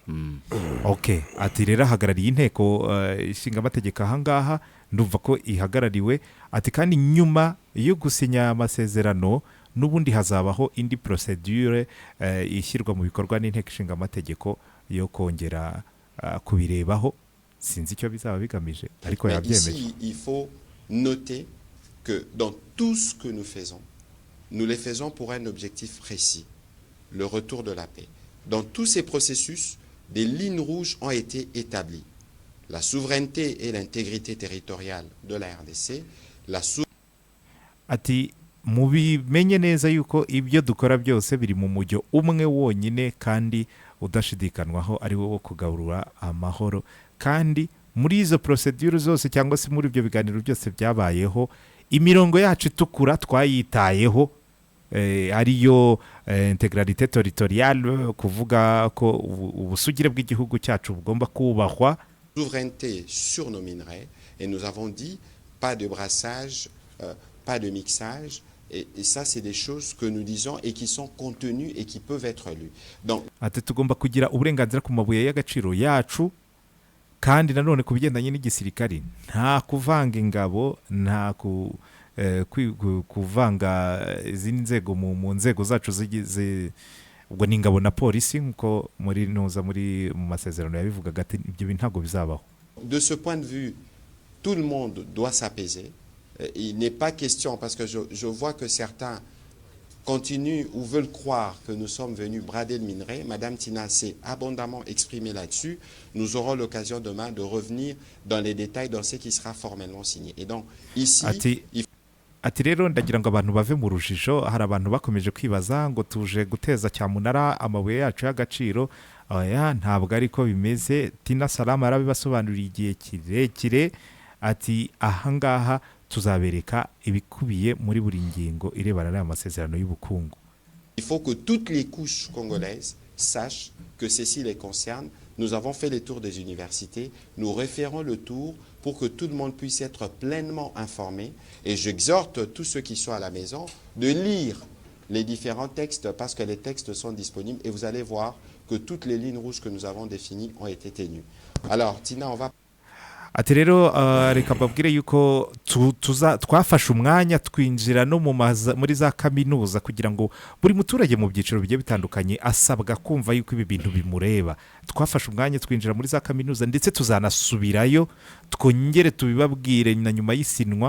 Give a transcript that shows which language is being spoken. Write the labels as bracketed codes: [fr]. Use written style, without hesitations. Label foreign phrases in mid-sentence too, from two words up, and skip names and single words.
[rw] Okay, ati rero ahagarariye inteko ishinga amategeko ahangaha ndumva ko ihagarariwe. Ati kandi nyuma yo gusinya amasezerano n'ubundi hazabaho indi procedure ishyirwa mu bikorwa n'inteko ishinga amategeko yo kongera kubirebaho. Sinzi icyo bizaba bigamije ariko yabyemeje. [fr] Ici, il faut noter que dans tout ce que nous les faisons pour un objectif précis, le retour de la paix. Dans tous ces processus, des lignes rouges ont été établies. La souveraineté et l'intégrité territoriale de la RDC, [rw] Ati mubimenye neza yuko ibyo dukora byose biri mu mujyo umwe wonyine kandi udashidikanwaho ari wo kugarura amahoro. Kandi muri izo procedure zose cyangwa se muri ibyo biganiro byose byabayeho, imirongo yacu itukura twayitayeho, ariyo [fr] integralité territoriale, [rw] kuvuga ko ubusugire bw'igihugu cyacu bugomba kubahwa. [fr] Souveraineté sur nos minerais, et nous avons dit pas de brassage, pas de mixage, et ça c'est des choses que nous disons et qui sont contenues et qui peuvent être lues. Donc [rw] ati tugomba kugira uburenganzira ku mabuye y'agaciro yacu, kandi nanone ku bigendanye n'igisirikari nta kuvanga ingabo, nta kuvanga izindi nzego mu nzego zacu zigize ubwo ni ingabo na polisi nkuko muri nuza muri mu masezerano yabivugaga ati ibyo bintu ntago bizabaho. [fr] De ce point de vue, tout le monde doit s'apaiser. Il n'est pas question, parce que je vois que certains continuent ou veulent croire que nous sommes venus brader le minerai. Madame Tina s'est abondamment exprimée là-dessus. Nous aurons l'occasion demain de revenir dans les détails dans ce qui sera formellement signé. Et donc, ici... [rw] Ati rero ndagira ngo abantu bave mu rujijo. Hari abantu bakomeje kwibaza ngo tuje guteza cyamunara amabuye yacu y'agaciro. Oya, ntabwo ariko bimeze. Tina Salama yarabibasobanuriye igihe kirekire. Ati ahangaha tuzabereka ibikubiye muri buri ngingo irebana n'amasezerano y'ubukungu. [fr] Il faut que toutes les couches congolaises sachent que ceci les concerne. Nous avons fait les tours des universités, nous referons le tour pour que tout le monde puisse être pleinement informé. Et j'exhorte tous ceux qui sont à la maison de lire les différents textes parce que les textes sont disponibles et vous allez voir que toutes les lignes rouges que nous avons définies ont été tenues. Alors, Tina, on va... [rw] ati rero reka mbabwire yuko twafashe umwanya twinjira no muri za kaminuza kugira ngo buri muturage mu byiciro bigiye bitandukanye asabwa kumva yuko ibi bintu bimureba. Twafashe umwanya twinjira muri za kaminuza ndetse tuzanasubirayo twongere tubibabwire na nyuma y'isinwa.